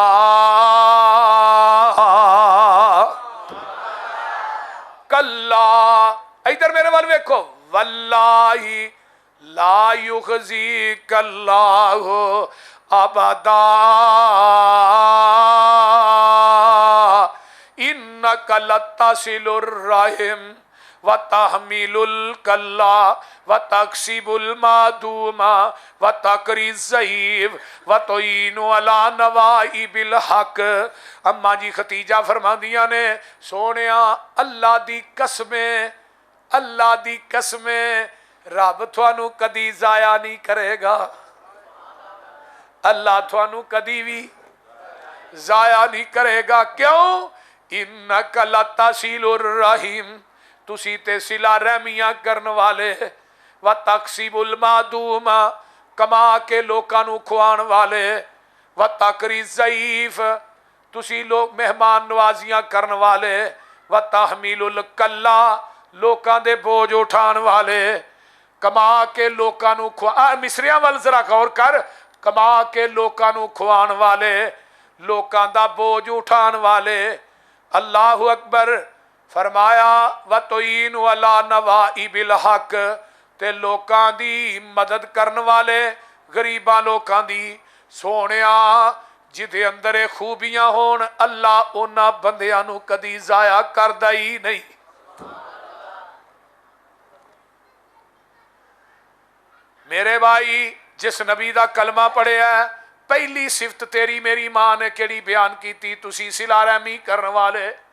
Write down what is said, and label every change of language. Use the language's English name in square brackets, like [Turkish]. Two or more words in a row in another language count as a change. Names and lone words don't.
[Arabic] ਕੱਲਾ, [Punjabi] ਇਧਰ ਮੇਰੇ ਵੱਲ ਵੇਖੋ, [Arabic] والله لا يخزيك الله أبدا إنك لتصل الرحم وتحمل الكل وتكسب المعدوم وتقري الضعيف وتعين على نوائب الحق. [Punjabi] ਅੰਮਾ ਜੀ ਖਤੀਜਾ ਫਰਮਾਂਦੀਆਂ ਨੇ, ਸੋਨੀਆ ਅੱਲਾਹ ਦੀ ਕਸਮੇਂ, ਅੱਲਾਹ ਦੀ ਕਸਮੇਂ, ਰੱਬ ਥਾਨੂੰ ਕਦੀ ਜ਼ਾਇਆ ਨਹੀਂ ਕਰੇਗਾ। ਅੱਲਾਹ ਥਾਨੂੰ ਕਦੀ ਭੀ ਜ਼ਾਇਆ ਨਹੀਂ ਕਰੇਗਾ। क्यों? [Arabic] إنك لتصل الرحم, [Punjabi] ਤੁਸੀ ਤੇ ਸਿਲਾ ਰਹਮੀਆਂ ਕਰਨ ਵਾਲੇ, [Arabic] وتكسب المعدوم, [Punjabi] ਕਮਾ ਕੇ ਲੋਕਾਂ ਨੂੰ ਖੁਆਣ ਵਾਲੇ, [Arabic] وتقري الضعيف, [Punjabi] ਤੁਸੀ ਲੋਗ ਮਹਿਮਾਨ ਨਵਾਜ਼ੀਆਂ ਕਰਨ ਵਾਲੇ, [Arabic] وتحمل الكل, [Punjabi] ਲੋਕਾਂ ਦੇ ਬੋਝ ਉਠਾਣ ਵਾਲੇ, ਕਮਾ ਕੇ ਲੋਕਾਂ ਨੂੰ ਖੁਆ। ਮਿਸਰੀਆਂ ਵਲ ਜ਼ਰਾ ਗ਼ੌਰ ਕਰ, ਕਮਾ ਕੇ ਲੋਕਾਂ ਨੂੰ ਖੁਆਣ ਵਾਲੇ, ਲੋਕਾਂ ਦਾ ਬੋਝ ਉਠਾਣ ਵਾਲੇ। [Arabic] الله أكبر. [Punjabi] फरमाया [Arabic] وتعين على نوائب الحق, [Punjabi] ਤੇ ਲੋਕਾਂ ਦੀ ਮਦਦ ਕਰਨ ਵਾਲੇ, ਗਰੀਬਾਂ ਲੋਕਾਂ ਦੀ। ਸੋਨੀਆ ਜਿਦੇ ਅੰਦਰ ਖੂਬੀਆਂ ਹੋਣ, ਅੱਲਾਹ ਉਨ੍ਹਾਂ ਬੰਦੀਆਂ ਨੂੰ ਕਦੀ ਜ਼ਾਇਆ ਕਰਦਾ ਹੀ ਨਹੀਂ। ਮੇਰੇ ਭਾਈ, ਜਿਸ ਨਬੀ ਦਾ ਕਲਮਾ ਪੜ੍ਹਿਆ, ਪਹਿਲੀ ਸਿਫ਼ਤ ਤੇਰੀ ਮੇਰੀ ਮਾਂ ਨੇ ਕੇੜ੍ਹੀ ਬਯਾਨ ਕੀ, ਤੁਸੀ ਸਿਲਾ ਰਹਮੀ ਕਰਨੇ ਵਾਲੇ।